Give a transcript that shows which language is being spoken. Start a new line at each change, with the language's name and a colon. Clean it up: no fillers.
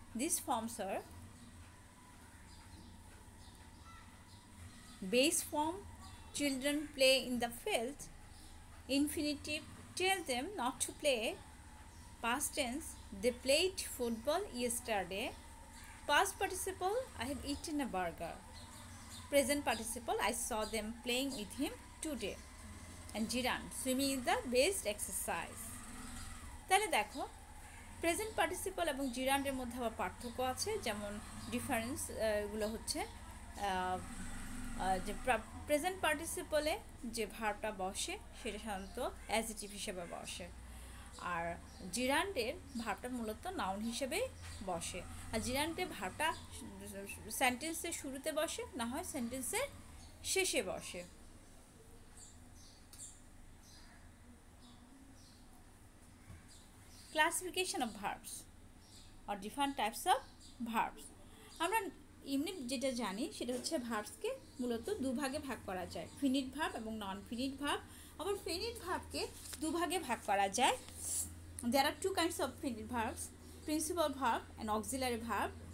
English: These forms are base form, children play in the field; infinitive, tell them not to play; past tense, they played football yesterday; past participle, I have eaten a burger; present participle, I saw them playing with him today; and gerund, swimming is the best exercise.
Bangla: তাহলে দেখো present participle এবং জিরান্ডের মধ্যে আবার পার্থক্য আছে, যেমন difference এগুলো হচ্ছে যে প্রেজেন্ট পার্টিসিপলে যে ভার্বটা বসে সেটা সাধারণত অ্যাজিটিভ হিসেবে বসে, আর জিরান্ডের ভার্বটা মূলত নাউন হিসেবে বসে। আর জিরান্ডের ভার্বটা সেন্টেন্সের শুরুতে বসে, না হয় সেন্টেন্সের শেষে বসে।
English: Classification of verbs or different types of verbs.
Bangla: আমরা এমনি যেটা জানি সেটা হচ্ছে ভার্বসকে মূলত দুভাগে ভাগ করা যায়, ফিনিট ভার্ব এবং নন ফিনিট ভার্ব। আবার ফিনিট ভার্বকে দুভাগে ভাগ করা যায়।
English: There are two kinds of finite verbs: principal verb and auxiliary verb.